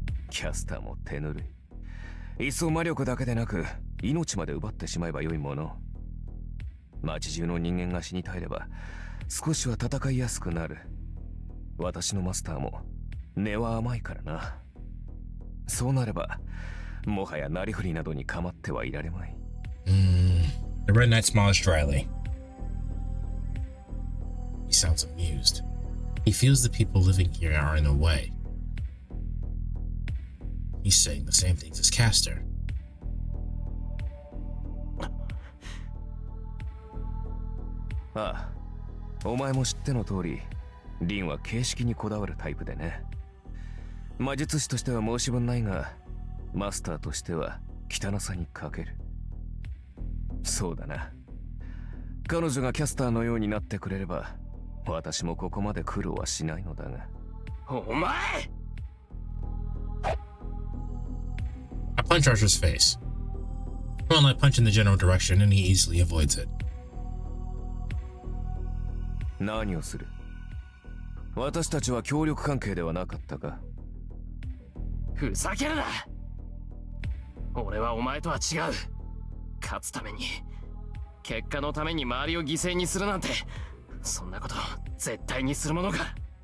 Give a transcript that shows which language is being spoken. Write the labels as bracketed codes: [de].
[ja] キャスターも手ぬるい。いっそ魔力だけでなく命まで奪ってしまえばよいもの。街中の人間が死に絶えれば少しは戦いやすくなる。私のマスターも根は甘いからな。そうなればもはやなりふりなどに構ってはいられまい。 [en] The Red Knight smiles dryly. He sounds amused. He feels the people living here are in the way. He's saying the same things as Caster. [ja] ああ、お前も知っての通り、リンは形式にこだわるタイプでね。魔術師としては申し分ないが、マスターとしては汚さに欠ける。そうだな。彼女がキャスターのようになってくれれば、私もここまで苦労はしないのだが。お前 [en] I punch Archer's face. Well, I punch in the general direction and he easily avoids it. [ja] 何をする？私たちは協力関係ではなかったか？ふざけるな。俺はお前とは違う。勝つために、結果のために周りを犠牲にするなんて、そんなこと絶対にするものか。